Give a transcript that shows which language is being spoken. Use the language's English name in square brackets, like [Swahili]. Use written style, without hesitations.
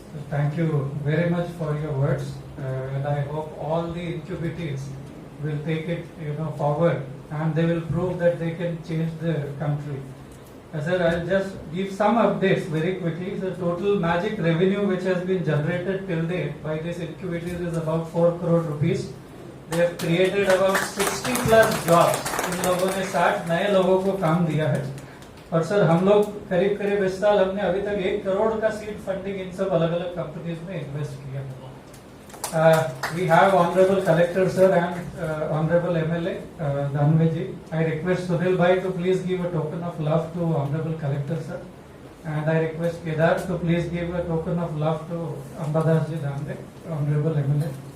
[English] Thank you very much for your words, and I hope all the incubators will take it, forward, and they will prove that they can change the country. Sir, I'll just give some updates very quickly. The total magic revenue which has been generated till date by this incubators is about 4 crore rupees. They have created about 60 plus jobs. [Hindi] इन लोगों ने 60 नए लोगों को काम दिया है. और sir हम लोग करीब करीब इस साल हमने अभी तक 1 करोड़ का सीड फंडिंग इन सब अलग अलग कंपनीज में इन्वेस्ट किया है. [English] We have Honorable Collector Sir and Honorable MLA Dhanve ji. I request Sunil Bhai to please give a token of love to Honorable Collector Sir, and I request Kedar to please give a token of love to Ambadas ji Dhanve, Honorable MLA.